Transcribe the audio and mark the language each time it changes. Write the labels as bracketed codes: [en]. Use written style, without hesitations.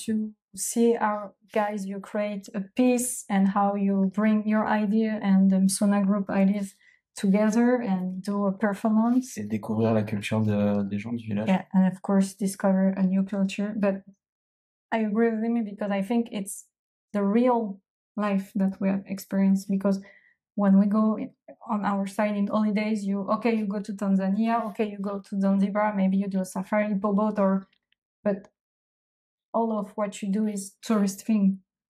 [en] To see how, guys, you create a piece and how you bring your idea and the Sona group ideas together and do a performance. [fr] Et découvrir la culture des gens du village. [en] Yeah, and of course discover a new culture. But I agree with him because I think it's the real life that we have experienced, because when we go on our side in holidays, you go to Tanzania, you go to Zanzibar, maybe you do a safari, boat, but all of what you do is tourist thing.